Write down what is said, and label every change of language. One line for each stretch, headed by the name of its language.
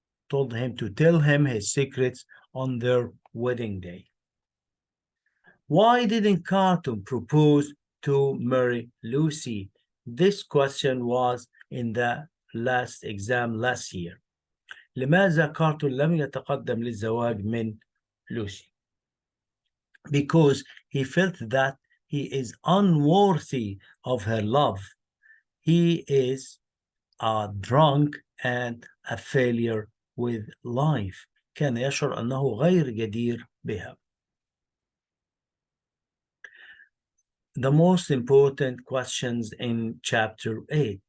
English: Told him to tell him his secrets on their wedding day. Why didn't Carton propose to marry Lucy? This question was in the last exam last year.
Arabic: لماذا كارتون لم يتقدم للزواج من لوسي?
English: Because he felt that he is unworthy of her love. He is a drunk and a failure with life.
Arabic: كان يشعر أنه غير جدير بها.
English: The most important questions in chapter 8.